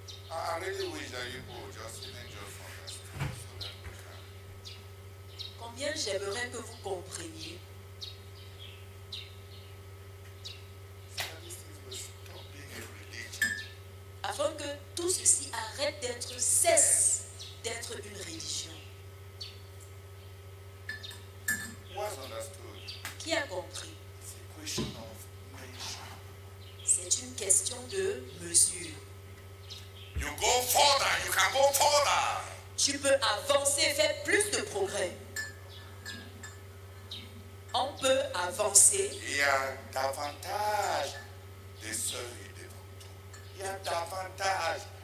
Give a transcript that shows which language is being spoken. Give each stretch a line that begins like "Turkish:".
English: I really wish that you would just understand so that we can.
French: Combien j'aimerais que vous compreniez
English: So that these things will stop being a religion.
French: afin que tout ceci arrête d'être, cesse d'être une religion.
English: Who has understood?
French: Qui a compris?
English: It's a question of measure.
French: C'est une question de mesure.
English: You go further, you can go further.
French: Tu peux avancer, faire plus de progrès. On peut avancer. Il y a davantage de seuils devant toi. Il y a davantage.